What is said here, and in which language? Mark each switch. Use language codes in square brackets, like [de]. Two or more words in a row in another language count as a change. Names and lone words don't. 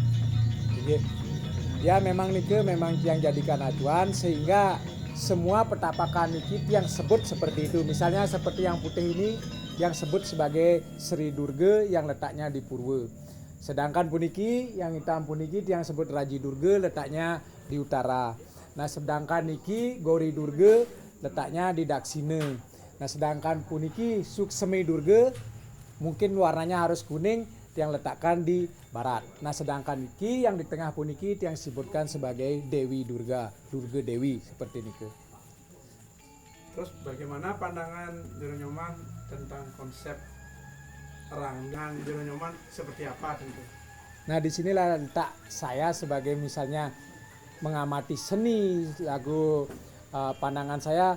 [id] Ya memang niki memang yang jadikan acuan sehingga semua petapakan niki yang sebut seperti itu. Misalnya seperti yang putih ini yang sebut sebagai Sri Durga yang letaknya di Purwa. Sedangkan puniki yang hitam puniki yang sebut Raji Durga letaknya di utara. Nah sedangkan niki Gori Durga letaknya di Daksina. Nah sedangkan puniki Suksemi Durga mungkin warnanya harus kuning, tiang letakkan di barat. Nah sedangkan niki yang di tengah puniki tiang sebutkan sebagai Dewi Durga, Durga Dewi seperti niki. Terus bagaimana pandangan Jero Nyoman tentang konsep rangan Jero Nyoman seperti apa tentu? Nah disinilah letak saya sebagai misalnya mengamati seni lagu pandangan saya.